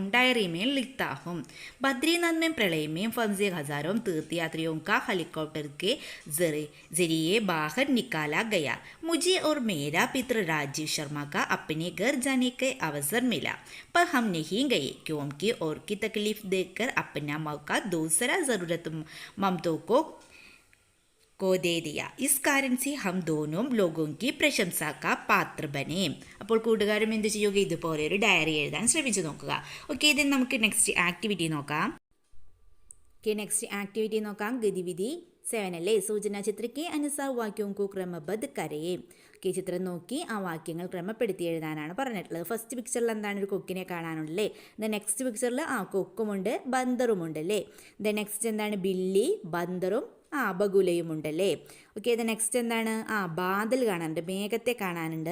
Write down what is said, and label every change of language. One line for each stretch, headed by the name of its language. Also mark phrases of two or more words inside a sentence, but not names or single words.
Hindi: डायरी में लिखता हूँ. बद्रीनाथ में प्रलय में फंसे हजारों तीर्थयात्रियों का हेलीकॉप्टर के जरिए बाहर निकाला गया. मुझे और मेरा पिता राजीव शर्मा का अपने घर जाने का अवसर मिला, पर हम नहीं गए क्योंकि और की तकलीफ देखकर अपना मौका दूसरा ज़रूरतमंदों को दे दिया. इस कारण से हम दोनों लोगों की प्रशंसा का पात्र बने.
Malayalam: അപ്പോൾ കൂട്ടുകാരും എന്ത് ചെയ്യുക? ഇതുപോലെ ഒരു ഡയറി എഴുതാൻ ശ്രമിച്ചു നോക്കുക. ഓക്കെ, ഇതിന് നമുക്ക്
English: next activity
Malayalam: നോക്കാം. ഗതിവിധി 7 അല്ലേ.
Hindi: सूचना चित्र के अनुसार वाक्यों को क्रमबद्ध करें.
Malayalam: ഓക്കെ, ചിത്രം നോക്കി ആ വാക്യങ്ങൾ ക്രമപ്പെടുത്തി എഴുതാനാണ് പറഞ്ഞിട്ടുള്ളത്.
English: first picture
Malayalam: എന്താണ്? ഒരു കൊക്കിനെ കാണാനുണ്ടല്ലേ.
English: the next
Malayalam: പിക്ചറിൽ കൊക്കുമുണ്ട്, ബന്ദറുമുണ്ട് അല്ലേ.
English: the next
Malayalam: എന്താണ്? ബില്ലി, ബന്ദറും ബഗുലയും ഉണ്ടല്ലേ. ഓക്കെ,
English: the next
Malayalam: എന്താണ്? ബാദൽ കാണാനുണ്ട്, മേഘത്തെ കാണാനുണ്ട്.